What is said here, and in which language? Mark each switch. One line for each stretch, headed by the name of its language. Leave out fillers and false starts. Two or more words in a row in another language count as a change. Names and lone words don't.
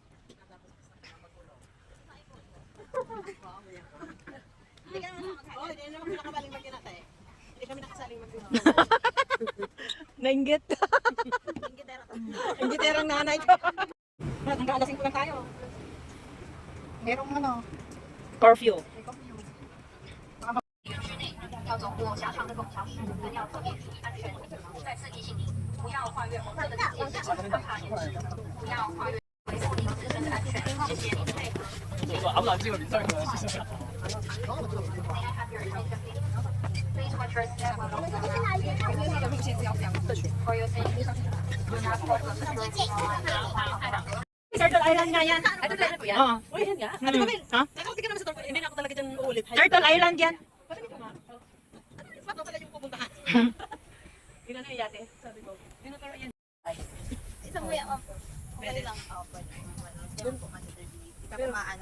Filipino: Nainggit. Inggiterang nanay ko. Hanggang alas 5 lang tayo. Merong ano, Curfew.
Chinese: 要走过狭长的拱桥时，人要特别注意安全。再次提醒您，不要跨越红色的警戒线，害怕延迟，不要跨越，维护您自身的安全。谢谢您的配合。
English: May I have your attention, please? Please watch your step when walking around. For your safety, do not cross the security line.
Filipino: Turtle Island nga yan. Ito talaga po yan? Oo. Uy, yan nga. Ate Camille, ha? Nakakati ka naman sa Turtle. Hindi na ako talaga dyan uulit. Turtle Island yan. Ba't pala yung pupuntahan? Hindi na yate. Sabi ko. Tinuturo yan. Isang way ako. Okay lang. Oo, pwede. Doon po kasi hindi ka maano.